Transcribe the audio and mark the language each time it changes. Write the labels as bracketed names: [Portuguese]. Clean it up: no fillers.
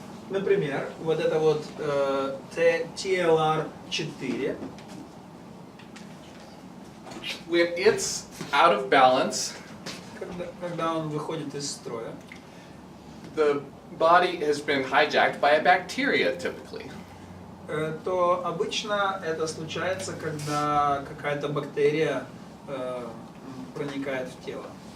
[Russian] Например, вот это вот TLR4. [English] When it's out of balance, [Russian] когда он выходит из строя, [English] the body has been hijacked by a bacteria typically. [Russian] То обычно это случается, когда какая-то бактерия проникает в тело.